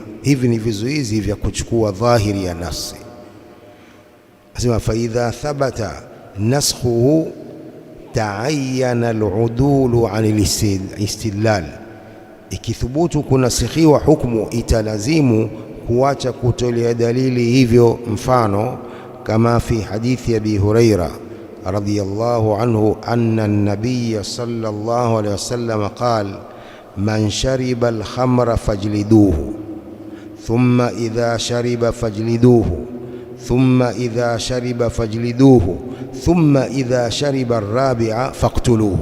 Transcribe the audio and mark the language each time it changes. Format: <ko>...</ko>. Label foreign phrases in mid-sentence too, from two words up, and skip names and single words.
<sw>Hivi ni vizuizi vya kuchukua dhahiri ya nasi. Asema</sw> <ar>فإذا ثبت نسخه تعين العدول عن الاستدلال,</ar> <sw>ikithubutu kunasikhiwa hukumu italazimu kuacha kutolea dalili hivyo. Mfano kama</sw> <ar>في حديث أبي هريرة رضي الله عنه أن النبي صلى الله عليه وسلم قال من شرب الخمر فاجلدوه ثم إذا شرب فاجلدوه ثم إذا شرب فاجلدوه ثم إذا شرب الرابعة فاقتلوه.</ar>